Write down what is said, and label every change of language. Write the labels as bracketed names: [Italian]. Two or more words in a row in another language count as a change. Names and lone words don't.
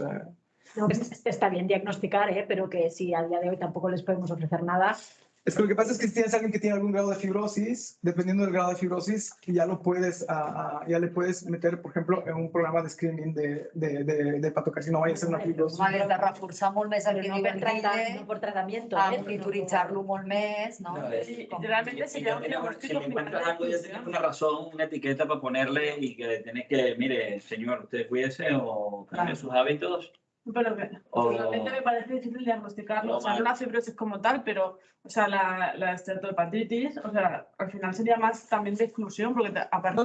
[Spanish] No, está bien diagnosticar, pero que si a día de hoy tampoco les podemos ofrecer nada. Es que lo que pasa es que si tienes a alguien que tiene algún grado de fibrosis, dependiendo del grado de fibrosis, ya le puedes meter, por ejemplo, en un programa de screening de hepatocarcinoma y hacer una fibrosis. [Catalan] Hauries de reforçar molt més el [Spanish] Pero que no [Catalan] diu per, en tractar, Guille, no [Spanish] por tratamiento. [Catalan] a monitoritzar-lo molt més, no? [Spanish] Y realmente sería un Si diagnóstico le encuentras algo, ya tienes una razón, una etiqueta para ponerle y que tienes que, mire, señor, usted cuídese o cambie sus hábitos. Pero que realmente me parece difícil diagnosticarlo, o sea, no la fibrosis como tal, pero, o sea, la esteatohepatitis, o sea, al final sería más también de exclusión, porque aparte